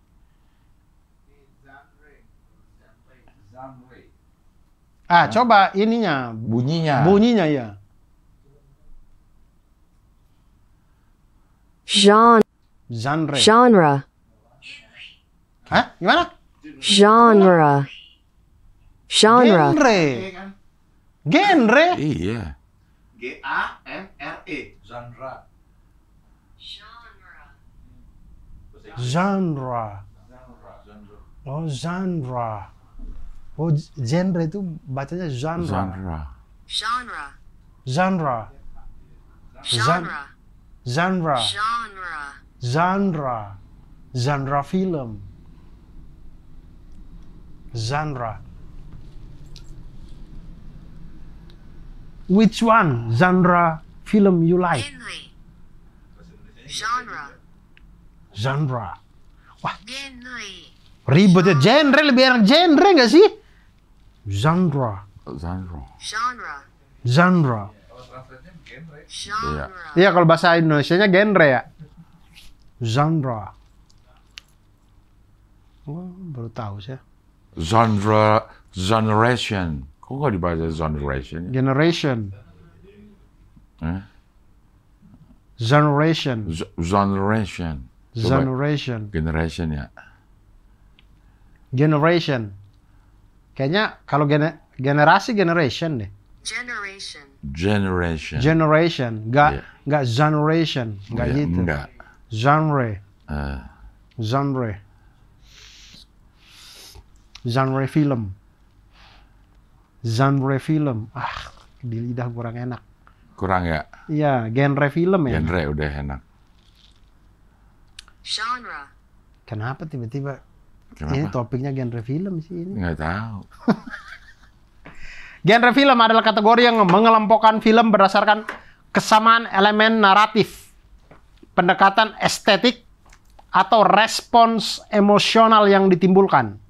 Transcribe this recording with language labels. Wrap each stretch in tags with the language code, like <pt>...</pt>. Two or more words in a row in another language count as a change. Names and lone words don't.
<id>Coba ininya. Bunyinya. Bunyinya ya. Genre. Genre. Hah? Gimana? Genre. Genre. Genre. Iya. G-A-N-R-E. Genre. Oh, genre. Oh, genre itu bacanya genre. Genre. Genre. Genre. Genre. Genre. Genre. Genre. Genre film. Genre.</id> <en>Which one genre film you like?</en> <id>Genre. Genre. Wah, Genre. ribet ya. Genre lebih enak genre nggak sih? Genre. Genre. Genre. Genre. Genre. Iya, kalau bahasa Indonesianya genre ya. Genre. Oh, baru tahu sih. Generation. Kok nggak dibaca generation? Generation. Eh? Generation. Generation. Coba. Generation. Generation ya. Generation. Kayaknya kalau generasi generation deh. Generation. Generation. Generation. Iya. Nggak generation. Nggak Iya, gitu. enggak. Genre. Eh, Genre. Genre film. Genre film. Di lidah kurang enak. kurang ya? Iya, genre film ya. Genre udah enak. Genre. Kenapa tiba-tiba Kenapa? ini topiknya genre film sih ini? Nggak tahu. Genre film adalah kategori yang mengelompokkan film berdasarkan kesamaan elemen naratif, pendekatan estetik, atau respons emosional yang ditimbulkan.</id>